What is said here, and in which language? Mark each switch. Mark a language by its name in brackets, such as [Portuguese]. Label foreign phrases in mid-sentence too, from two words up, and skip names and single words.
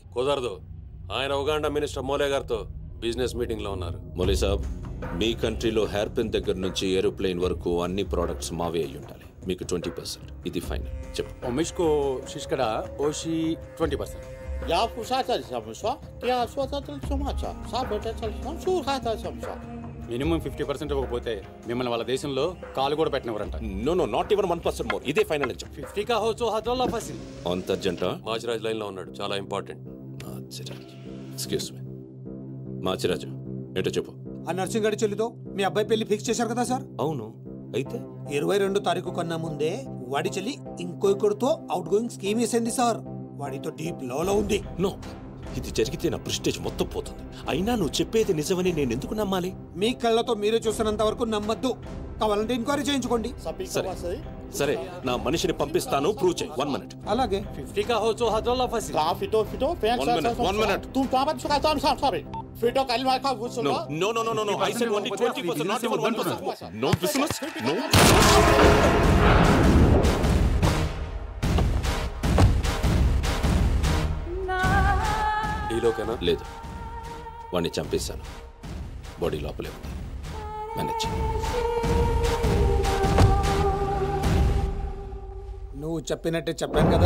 [Telugu] కుదరదు, ఆయన ఉగాండా మినిస్టర్ మోలే గారితో బిజినెస్ మీటింగ్ లో ఉన్నారు. మోలీ సాబ్, మీ కంట్రీలో [English] hair pin [Telugu] దగ్గర నుంచి ఏరోప్లేన్ వరకు అన్ని ప్రోడక్ట్స్ మావే అయి ఉండాలి. మీకు 20%. ఇది ఫైనల్. చెప్పు. మిష్కో శిష్కడ ఓషి 20%. Ja, pusat samsa. Ja, swata samsa. Sabeta samsa. Hata samsa. మినిమం 50% ఇవ్వకపోతే మిమ్మల్ని వాళ్ళ దేశంలో కాలు కూడా పెట్టినవరంట. [English] No no, not even 1% more. [Telugu] ఇదే ఫైనల్ అని చెప్పు. 50 కా హో సో హద్రల్లా ఫసి. అంత అర్జెంట్. మాచిరాజ్ లైన్ లో ఉన్నాడు, చాలా ఇంపార్టెంట్. మాచిరాజ్, [English] excuse me. [Telugu] మాచిరాజు, ఏంటో చెప్పు. ఆ నర్సింగ్ గడి చెల్లితో మీ అబ్బాయి పెళ్లి ఫిక్స్ చేశారు కదా సార్? అవును, అయితే 22 తారీఖు కన్నా ముందే వాడి చెల్లి ఇంకొకరితో [English] out going scheme [Telugu] వేసింది సార్. వాడితో డీప్ లో ఉంది. నో, ఇది జరిగితే నా ప్రెస్టేజ్ మొత్తం పోతుంది. అయినా నువ్వు చెప్పేది నిజమని నేను ఎందుకు నమ్మాలి? మీ కళ్ళతో మీరే చూసినంత వరకు నమ్మద్దు. కావాలంటే ఎంక్వైరీ చేయించుకోండి. సరే సరే, నా మనిషిని పంపిస్తాను, ప్రూవ్ చేయి. 1 minute. అలాగే. 50 కా హో సో హద్రల్లా ఫసి. Ka fito pensa. 1 minute. Tu tama suka samsa sabi. Fito kalma ka vusulo. [English] No no no no no. I said only 20%, not even 1%. No business. No. [Telugu] డీలోకేనా? లేదు, వాడిని చంపేశాను. బాడీ లోపలే ఉంది. మేనేజ్. నువ్వు చెప్పినట్టే చెప్పాను కదా.